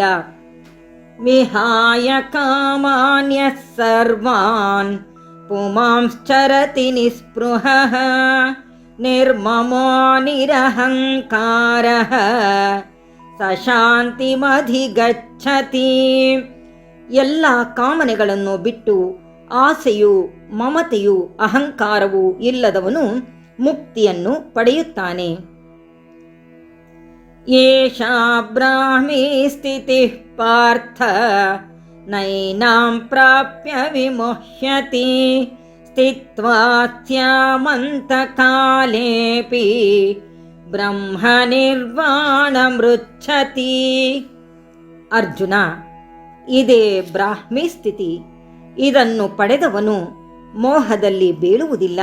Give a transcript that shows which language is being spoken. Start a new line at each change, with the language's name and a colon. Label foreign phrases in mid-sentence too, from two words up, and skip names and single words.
Sanskrit: ವಿಹಾಯ ಕಾಮಾನ್ಯಃ ಸರ್ವಾನ್ ಪುಮಾಂಶ್ಚರತಿ ನಿಸ್ಪೃಹಃ ನಿರ್ಮಮೋ ನಿರಹಂಕಾರಃ ಸ ಶಾಂತಿಮಧಿಗಚ್ಚತಿ.
Kannada: ಎಲ್ಲ ಕಾಮನೆಗಳನ್ನು ಬಿಟ್ಟು ಆಸೆಯು ಮಮತೆಯು ಅಹಂಕಾರವು ಇಲ್ಲದವನು ಮುಕ್ತಿಯನ್ನು ಪಡೆಯುತ್ತಾನೆ.
Sanskrit: ಏಷಾ ಬ್ರಾಹ್ಮೀ ಸ್ಥಿತಿಃ ಪಾರ್ಥ ನೈನಾಂ ಪ್ರಾಪ್ಯ ವಿಮುಹ್ಯತಿ ಸ್ಥಿತ್ವಾ ಸ್ಯಾಮಂತಕಾಲೇಪಿ ಬ್ರಹ್ಮ ನಿರ್ವಾಣಮೃಚ್ಛತಿ.
Kannada: ಅರ್ಜುನ, ಇದೇ ಬ್ರಾಹ್ಮಿ ಸ್ಥಿತಿ. ಇದನ್ನು ಪಡೆದವನು ಮೋಹದಲ್ಲಿ ಬೀಳುವುದಿಲ್ಲ.